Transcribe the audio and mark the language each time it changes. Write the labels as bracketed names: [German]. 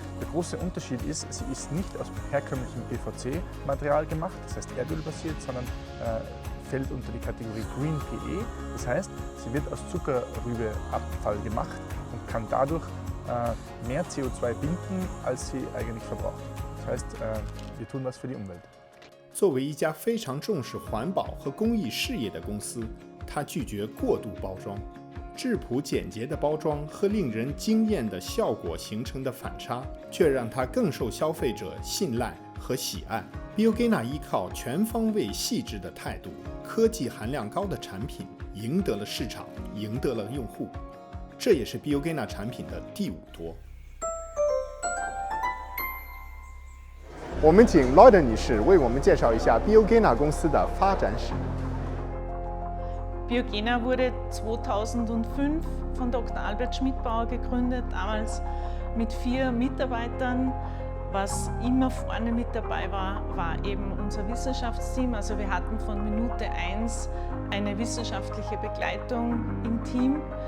[German] Der große Unterschied ist, sie ist nicht aus herkömmlichem PVC-Material gemacht, das heißt erdölbasiert, sondern fällt unter die Kategorie Green PE. Das heißt, sie wird aus Zuckerrübeabfall gemacht und kann dadurch mehr CO2 binden, als sie eigentlich verbraucht. Das heißt, wir tun was für die Umwelt. [Chinese] 作为一家非常重视环保和公益事业的公司，它拒绝过度包装。质朴简洁的包装和令人惊艳的效果形成的反差，却让它更受消费者信赖和喜爱。 Biogena 依靠全方位细致的态度、科技含量高的产品，赢得了市场，赢得了用户。这也是 Biogena 产品的第5多。我们请 Lloyd 女士为我们介绍一下 Biogena 公司的发展史。 [German] Biogena wurde 2005 von Dr. Albert Schmidbauer gegründet, damals mit 4 Mitarbeitern. Was immer vorne mit dabei war, war eben unser Wissenschaftsteam. Also wir hatten von Minute 1 eine wissenschaftliche Begleitung im Team.